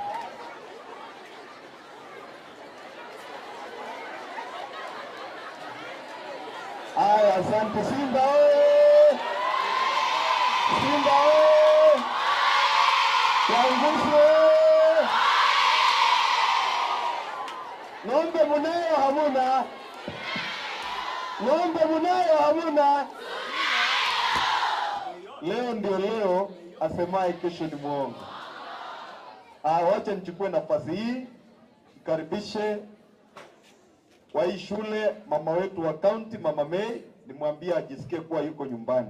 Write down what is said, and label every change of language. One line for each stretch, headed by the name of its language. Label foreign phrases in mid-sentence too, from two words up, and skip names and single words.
Swahili: Haya, asante. Simba oye! Simba oye! Kiangushi oye! Ng'ombe munayo hamuna? Ng'ombe munayo hamuna? Leo ndio leo, asemaye kesho ni mwongo. Wacha nichukue nafasi hii nikaribishe kwa hii shule mama wetu wa county, Mama May, nimwambie ajisikie kuwa yuko nyumbani.